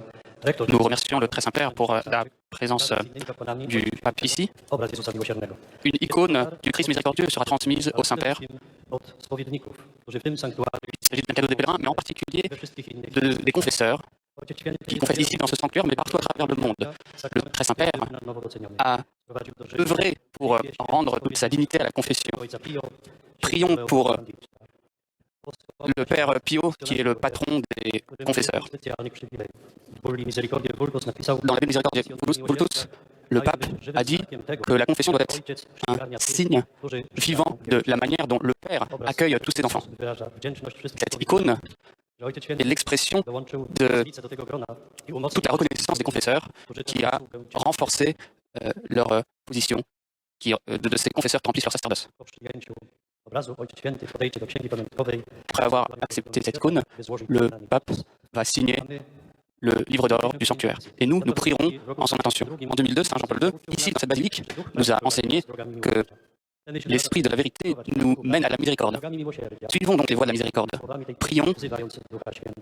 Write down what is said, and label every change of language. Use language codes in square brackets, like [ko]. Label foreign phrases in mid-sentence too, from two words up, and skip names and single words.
[pl] Rektor [fr] Nous remercions le Très Saint-Père pour la présence du pape ici. [pl] obraz Jezusa Miłosiernego. [fr] Une icône du Christ miséricordieux sera transmise au Saint-Père. [pl] Od spowiedników, którzy w tym sanktuarium [fr] Il s'agit d'un cadeau des pèlerins, mais en particulier [pl] we wszystkich innych [fr] des confesseurs [pl] Ojciec Święty [fr] qui confessent ici dans ce sanctuaire, mais partout à travers le monde. Le Très Saint-Père [pl] na nowo doceniony. a Prowadził do życia [fr] œuvré pour rendre toute sa dignité à la confession. [pl] Ojca Pio, [fr] Prions pour le Père Pio, qui est le patron des confesseurs. [pl] specjalnych przywilejów. Bulli Misericordiae Vultus napisał, [fr] Dans la Miséricordiae Vultus, le pape a dit que la confession doit être un signe vivant de la manière dont le Père accueille tous ses enfants. [pl] wyraża wdzięczność wszystkim [fr] Cette icône [pl] że Ojciec [fr] est [pl] Święty [fr] l'expression [pl] dołączył [fr] de [pl] uczestnicę do tego grona i umocnił [fr] toute la reconnaissance des confesseurs qui a renforcé leur position, de ces confesseurs qui remplissent leur sacerdoce. [pl] po przyjęciu obrazu. Ojciec Święty podejdzie do księgi pamiątkowej. [fr] Après avoir accepté cette icône, le pape va signer le livre d'or du sanctuaire. Et nous, nous prierons en son intention. En 2002, Saint Jean-Paul II, ici dans cette basilique, nous a enseigné que l'esprit de la vérité nous mène à la miséricorde. [pl] Drogami miłosierdzia, [fr] Suivons donc les voies de la miséricorde [pl] słowami tej [fr] Prions [pl] wzywających Ducha Świętego.